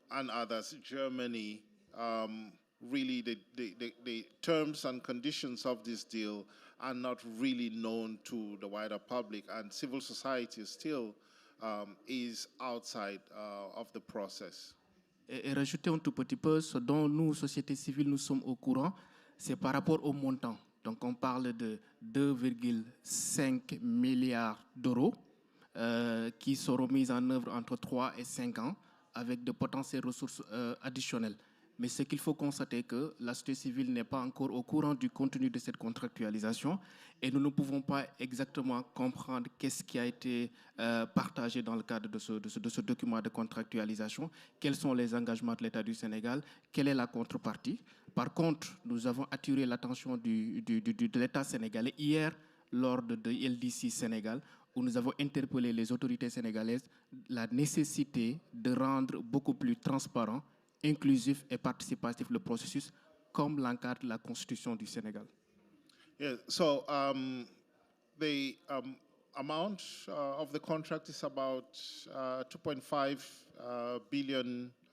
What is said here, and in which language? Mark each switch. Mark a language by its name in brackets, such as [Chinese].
[English] others, Germany, really the terms and conditions of this deal are not really known to the wider public, and civil society still is outside of the process. [French] Et rajouter un tout petit peu, ce dont nous, société civile, nous sommes au courant, c'est par rapport au montant. Donc on parle de 2,5 milliards d'euros qui seront mis en œuvre entre 3 et 5 ans avec de potentielles ressources additionnelles. Mais ce qu'il faut constater est que la société civile n'est pas encore au courant du contenu de cette contractualisation et nous ne pouvons pas exactement comprendre qu'est-ce qui a été partagé dans le cadre de ce document de contractualisation, quels sont les engagements de l'État du Sénégal, quelle est la contrepartie. Par contre, nous avons attiré l'attention de l'État sénégalais hier lors de LDC Sénégal, où nous avons interpellé les autorités sénégalaises la nécessité de rendre beaucoup plus transparent, inclusif et participatif le processus, comme l'encadre la Constitution du Sénégal. [English] Yeah, so the amount of the contract is about $2.5 billion.